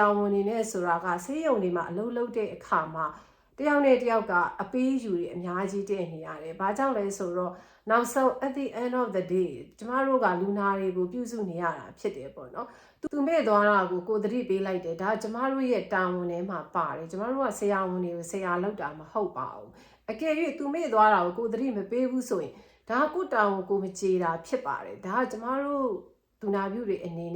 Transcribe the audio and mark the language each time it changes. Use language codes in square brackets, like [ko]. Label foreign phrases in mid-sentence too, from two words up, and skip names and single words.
[my] ဝန်တွေနဲ့ဆိုတာကဆေးရုံတွေမှာအလုပ်လုပ်တဲ့အခါမှာတယောက်နဲ့တယောက်ကအပေးယူတွေအများကြီးတည့်နေရတယ်။ဘာကြောင့်လဲဆိုတော့နောက်ဆုံး [en] at the end of the day [my] ကျမတို့ကလူနာတွေကိုပြုစုနေရတာဖြစ်တယ်ပေါ့နော်။သူမဲ့သွားတာကိုသတိပေးလိုက်တယ်။ဒါကျမတို့ ရဲ့တာဝန်ထဲမှာပါတယ်။ကျမတို့ကဆရာဝန်တွေကိုဆရာလုပ်တာမဟုတ်ပါဘူး။အကယ်၍သူမဲ့သွားတာကိုသတိမပေးဘူးဆိုရင်ဒါကိုတာဝန်ကိုမကြေတာဖြစ်ပါတယ်။ဒါကကျမတို့သူနာပြုတွေအနေနဲ့